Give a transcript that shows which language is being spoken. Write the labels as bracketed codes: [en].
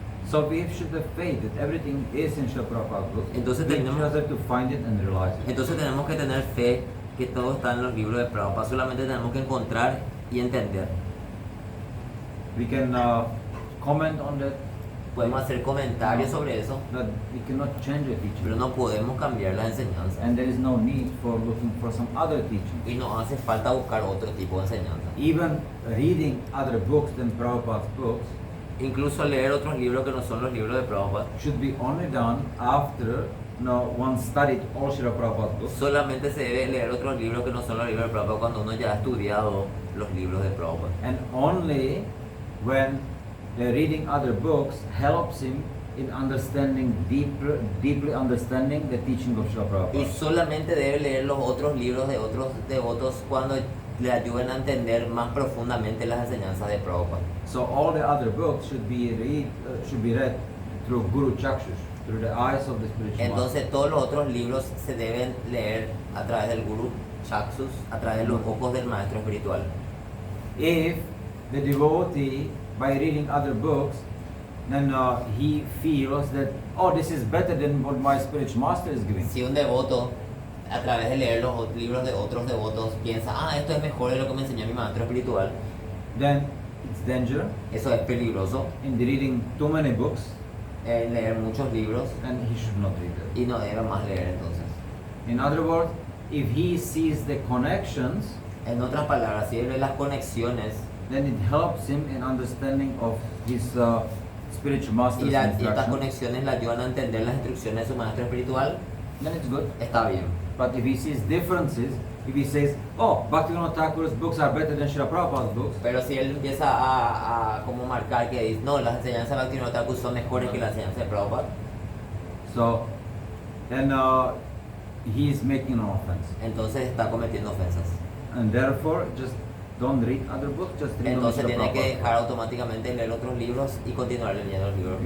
[en] So we should have faith that everything is in Srila Prabhupada's books. [es] Entonces [en] We [es] tenemos- [en] just have to find it and realize it. [es] Entonces tenemos que tener fe que todo está en los libros de Prabhupada, solamente tenemos que encontrar y entender. [en] We can comment on that, [es] Podemos hacer comentarios sobre eso, [en] but we cannot change the teaching. [es] pero no podemos cambiar las enseñanzas. [en] And there is no need for looking for some other teaching. [es] Y no hace falta buscar otro tipo de enseñanza. [en] Even reading other books than Prabhupada's books [es] Incluso leer otros libros que no son los libros de Prabhupada. [en] should be only done after one studied all Srila Prabhupada's books. [es] Solamente se debe leer otros libros que no son los libros de Prabhupada cuando uno ya ha estudiado los libros de Prabhupada. [en] And only when reading other books helps him in understanding deeply understanding the teaching of Srila Prabhupada. [es] solamente debe leer los otros libros de otros devotos cuando le ayuden a entender más profundamente las enseñanzas de Prabhupada. [en] So all the other books should be read through Guru Chakshush, through the eyes of the spiritual master. [es] Entonces todos los otros libros se deben leer a través del Guru Chaksus, a través de los ojos del maestro espiritual. [en] If the devotee, by reading other books, then he feels that, oh, this is better than what my spiritual master is giving. [es] Si un devoto, a través de leer los libros de otros devotos, piensa, esto es mejor de lo que me enseñó mi maestro espiritual, [en] Then it's danger [es] eso es peligroso, [en] in reading too many books, [es] leer muchos libros, [en] and he should not read that. [es] y no debe más leer entonces. [en] In other words, if he sees the connections, [es] En otras palabras, si él ve las conexiones [en] then it helps him in understanding of his spiritual master's [es] y estas [en] instruction. [es] conexiones le ayudan a entender las instrucciones de su maestro espiritual, [en] Then it's good. [es] está bien. [en] But if he sees differences, if he says, oh, Bhaktivinoda Thakur's books are better than Srila Prabhupada's books, [es] Pero si él empieza a como marcar que dice, no, las enseñanzas de Bhaktivinoda Thakur son mejores que las enseñanzas de Prabhupada, [en] so then he is making an offense. [es] entonces está cometiendo ofensas. [en] And therefore, just don't read other books, just read only [es] Entonces [en] Srila [es] tiene que [en] Prabhupada's [es] dejar automáticamente leer otros libros y continuar leyendo los libros de